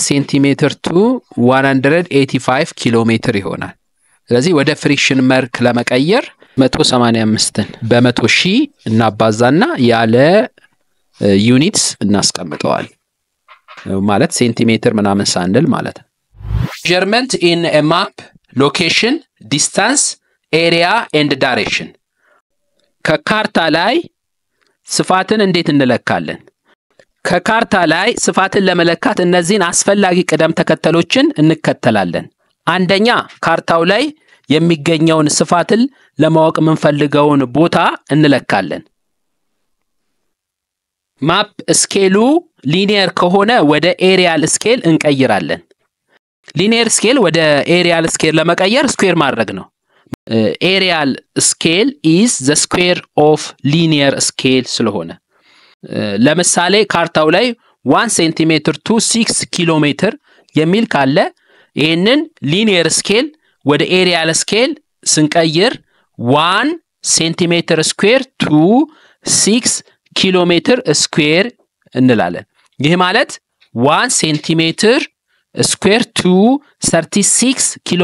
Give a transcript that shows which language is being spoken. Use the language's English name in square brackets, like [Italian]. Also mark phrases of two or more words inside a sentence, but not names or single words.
[English] centimeter to 185 kilometer [Amharic] ይሆናል። ስለዚህ ወደ ፍሪክሽን መልክ ለመቀየር 185ን በ100,000 እናባዛና ያለ ዩኒትስ እናስቀምጠዋል ማለት ሴንቲሜትር ምናምን ሳንል ማለት ነው። [English] measurement in a map location distance area and direction። [Amharic] ከካርታ ላይ ስፋትን እንዴት እንለካለን? ከካርታ ላይ ስፋትን ለመለካት እነዚህን አስፈላጊ ቅደም ተከተሎችን እንከተላለን። አንደኛ ካርታው ላይ የሚገኘውን ስፋትን ለማወቅ የምንፈልገውን ቦታ እንለካለን። [English] map scale [Amharic] ሊኒየር ከሆነ ወደ [English] aerial scale [Amharic] እንቀይራለን። [English] linear scale [Amharic] ወደ [English] aerial scale [Amharic] ለመቀየር ስኩዌር ማድረግ ነው። [English] aerial scale is the square of linear scale [Amharic] ስለሆነ ለምሳሌ ካርታው ላይ 1 [English] centimeter to 6 kilometer [Amharic] የሚል ካለ ይሄንን [English] linear scale [Amharic] ወደ [English] aerial scale [Amharic] ስንቀይር 1 [English] centimeter square to 6 kilometer square [Amharic] እንላለን። ይህ ማለት 1 [English] centimeter square to 36 kilo